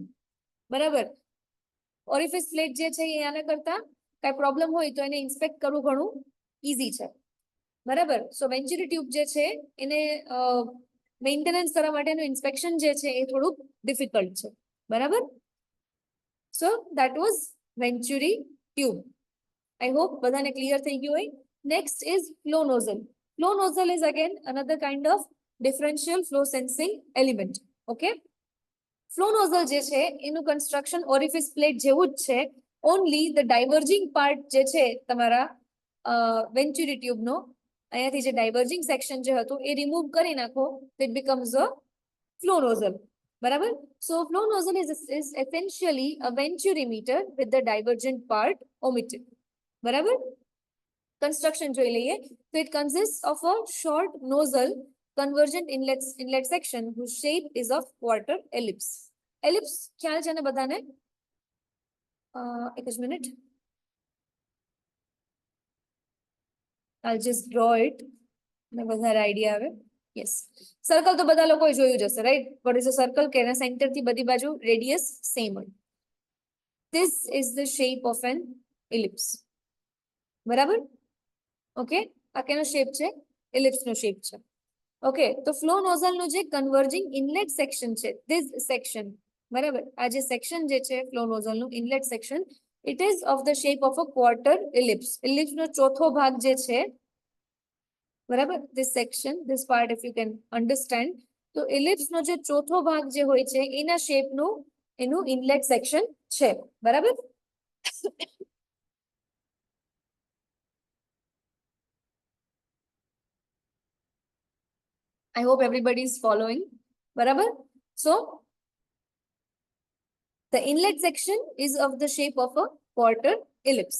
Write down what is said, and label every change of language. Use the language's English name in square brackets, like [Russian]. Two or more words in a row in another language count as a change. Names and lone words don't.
[Gujarati] બરાબર, [English] orifice plate [Gujarati] જે છે એ આના કરતા કઈ પ્રોબ્લેમ હોય તો એને ઇન્સ્પેક્ટ કરવું ઘણું ઈઝી છે. બરાબર, [English] so venturi tube [Gujarati] જે છે એને મેન્ટેનન્સ કરવા માટેનું ઇન્સ્પેક્શન જે છે એ થોડુંક ડિફિકલ્ટ છે. [English] બરાબર, so that was venturi tube. I hope [Gujarati] બધાને ક્લિયર થઈ ગયું હોય. [English] Next is flow nozzle. Flow nozzle is again another kind of differential flow sensing element. [Gujarati] Okay, [English] flow nozzle [Gujarati] જે છે એનું કન્સ્ટ્રક્શન [English] orifice plate [Gujarati] જેવું જ છે, [English] only the diverging part [Gujarati] જે છે તમારા વેન્ચુરી ટ્યુબનો, અહીંયાથી જે [English] diverging section [Gujarati] જે હતું એ રિમૂવ કરી નાખો, [English] it becomes a flow nozzle. બરાબર, so flow nozzle is essentially a venturi meter with the divergent part omitted. બરાબર, [Gujarati] કન્સ્ટ્રક્શન જોઈ લઈએ તો [English] it consist of a short nozzle convergent inlet section whose shape is of quarter ellipse. [Gujarati] એલિપ્સ ખ્યાલ છે ને બધાને? એક જ મિનિટ, [English] I'll just draw it [Gujarati] ને વધારે આઈડિયા આવે. યસ, સર્કલ તો બધા લોકોએ જોયું જ હશે, રાઈટ? [English] what is a circle? [Gujarati] કે એના સેન્ટર થી બધી બાજુ રેડિયસ સેમ હોય. [English] This is the shape of an ellipse. [Gujarati] બરાબર, ઓકે, આ કેનો શેપ છે? એલિપ્સ નો શેપ છે. ઓકે, તો [English] flow nozzle [Gujarati] નું જે [English] converging inlet section [Gujarati] છે, [English] this section, [Gujarati] બરાબર, આ જે સેક્શન જે છે [English] flow nozzle [Gujarati] નું [English] inlet section, it is of the shape of a quarter ellipse. [Gujarati] એલિપ્સ નો ચોથો ભાગ જે છે, બરાબર, [English] this section, this part if you can understand, [Gujarati] તો એલિપ્સ નો જે ચોથો ભાગ જે હોય છે એના શેપનું એનું ઇનલેટ સેક્શન છે. બરાબર, [English] I hope everybody is following. Barabar? So, the inlet section is of the shape of a quarter ellipse.